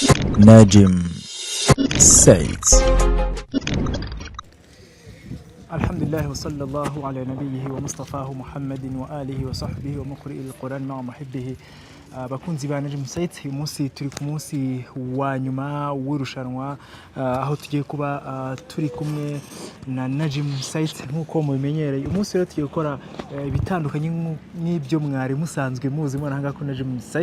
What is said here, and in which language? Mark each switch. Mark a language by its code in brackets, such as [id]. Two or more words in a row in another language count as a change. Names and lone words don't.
[rw] Najim Said. [ar] الحمد لله وصلى الله على نبيه ومصطفاه محمد وآله وصحبه ومقرئ القرآن ومحبه. [rw] Bakunzi ba Najim Said, uyu munsi turi ku munsi wa nyuma w'irushanwa aho tugiye kuba turi kumwe na Najim Said nk'uko mubimenyereye. Umunsi rero tugiye gukora ibitandukanye n'ibyo mwari musanzwe muzi mwana ko Najim Said.